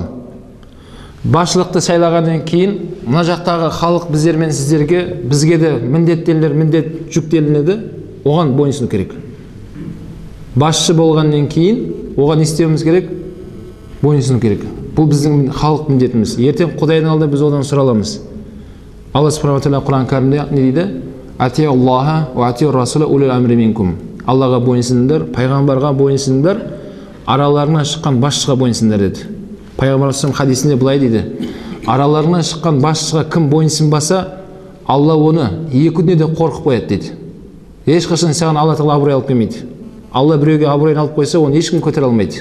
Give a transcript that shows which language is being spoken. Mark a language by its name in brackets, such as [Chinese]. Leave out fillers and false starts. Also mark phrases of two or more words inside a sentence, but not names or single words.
[Kazakh] Басшылықты сайлағаннан кейін, мына жақтағы халық біздер мен сіздерге, бізге де міндеттелер, міндет жүктелінеді, оған бойынсыну керек. Басшы болғаннан кейін, оған не істеуіміз керек? Бойынсыну керек. Бұл біздің халық міндетіміз. Ертең Құдайдың алдында біз одан сұраламыз. Алла [Arabic] سبحانه وتعالى [Kazakh] Құран кәрімде не дейді? [Arabic] أطيعوا الله وأطيعوا الرسول أولي الأمر منكم. [Kazakh] Аллаға бойынсыңдар, пайғамбарға бойынсыңдар, араларынан шыққан басшыға бойынсыңдар деді. Пайғамбар хадисінде былай дейді: араларынан шыққан басшыға кім бойынсынбаса, Алла оны екі күнде де қорқып қояды дейді. Ешқашан саған Алла тағала абырой алып келмейді. Алла біреуге абыройын алып қойса, оны ешкім көтере алмайды.